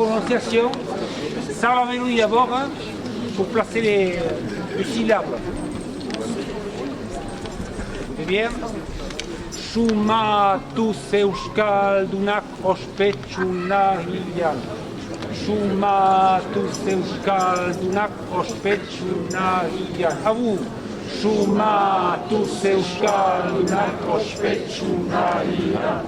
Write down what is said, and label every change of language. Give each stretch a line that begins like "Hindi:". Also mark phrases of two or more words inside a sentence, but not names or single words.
French: prononciation, sans la mélodie d'abord, hein, pour placer les syllabes. C'est bien.
Basque: Sumatu euskaldunak ospetsu nahian. Sumatu euskaldunak ospetsu nahian.
French: A vous.
Basque: Sumatu euskaldunak ospetsu nahian.